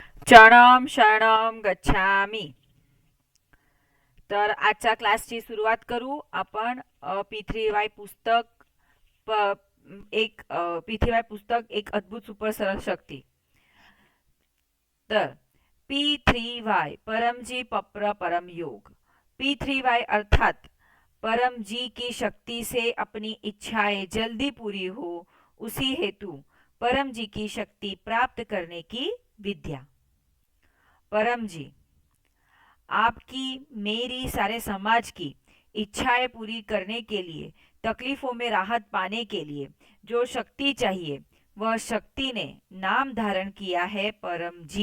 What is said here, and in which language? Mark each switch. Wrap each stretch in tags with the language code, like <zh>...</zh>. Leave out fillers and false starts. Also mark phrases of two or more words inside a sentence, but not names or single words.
<pi>शरणम शरणम गच्छामी.</pi> <mr>तर आजच्या क्लासची सुरुवात करू आपण. P3Y पुस्तक P3Y पुस्तक एक अद्भुत सुपर सरळ शक्ती. तर P3Y परमजी पप्र परम योग.</mr> <hi>P3Y अर्थात परम जी की शक्ति से अपनी इच्छाएं जल्दी पूरी हो, उसी हेतु परम जी की शक्ति प्राप्त करने की विद्या. परम जी, आपकी मेरी सारे समाज की इच्छाएं पूरी करने के लिए, तकलीफों में राहत पाने के लिए जो शक्ति चाहिए, वह शक्ति ने नाम धारण किया है परम जी.</hi>